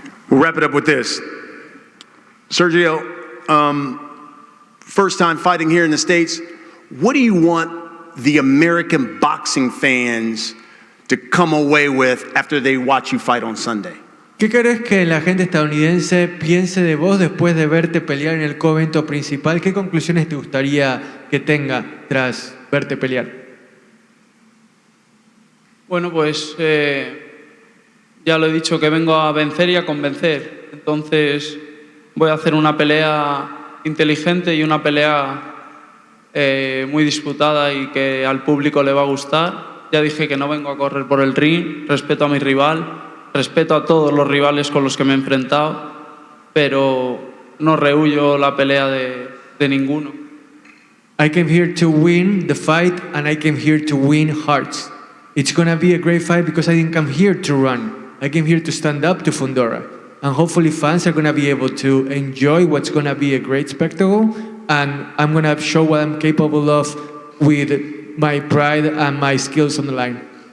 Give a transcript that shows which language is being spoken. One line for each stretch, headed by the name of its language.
English: We'll wrap it up with this. Sergio, first time fighting here in the States, what do you want the American boxing fans to come away with after they watch you fight on Sunday?
Spanish: ¿Qué crees que la gente estadounidense piense de vos después de verte pelear en el coevento principal? ¿Qué conclusiones te gustaría que tenga tras verte pelear? Bueno, pues ya lo he dicho, que vengo a vencer y a convencer. Entonces voy a hacer una pelea inteligente y una pelea muy disputada y que al público le va a gustar. Ya dije que no vengo a correr por el ring, respeto a mi rival. Respeto a todos los rivales con los que me he enfrentado, pero no rehuyo la pelea de ninguno.
English: I came here to win the fight, and I came here to win hearts. It's going to be a great fight because I didn't come here to run. I came here to stand up to Fundora. and hopefully fans are going to be able to enjoy what's going to be a great spectacle, and I'm going to show what I'm capable of with my pride and my skills on the line.